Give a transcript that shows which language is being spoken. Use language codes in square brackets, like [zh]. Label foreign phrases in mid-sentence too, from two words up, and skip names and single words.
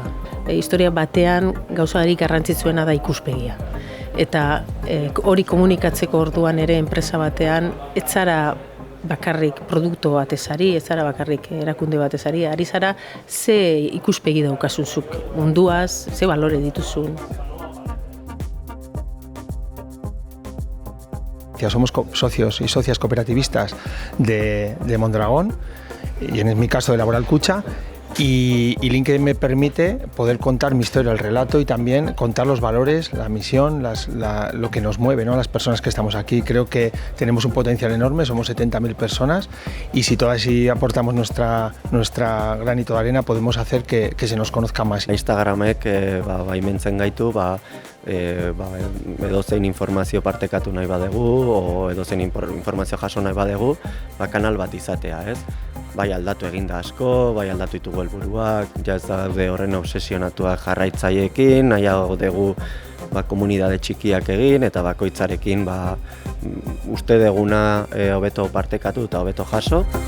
[eu] Historia batean gauzagarik garrantzitsuena da ikuspegia. Eta hori komunikatzeko orduan ere enpresa batean ez zara bakarrik produktu bat ezari, ez zara bakarrik erakunde bat ezari, ari zara ze ikuspegi daukazuzuk munduaz, ze balore dituzun. [es] Somos socios y socias cooperativistas de Mondragón, y en mi caso de Laboral Kutxa, y LinkedIn me permite poder contar mi historia, el relato, y también contar los valores, la misión, lo que nos mueve, ¿no? Las personas que estamos aquí. Creo que tenemos un potencial enorme, somos 70.000 personas, y si todas aportamos nuestra granito de arena, podemos hacer que se nos conozca más. [eu] Instagramek baimentzen gaitu, edozein informazio partekatu nahi badegu, o edozein informazio jaso nahi badegu, kanal bat izatea, ez? Bai aldatu eginda asko, bai aldatu ditugu helburuak, ja ez daude horren obsesionatuak jarraitzaileekin, nahiago dugu komunitate txikiak egin eta bakoitzarekin uste deguna hobeto partekatu eta hobeto jaso.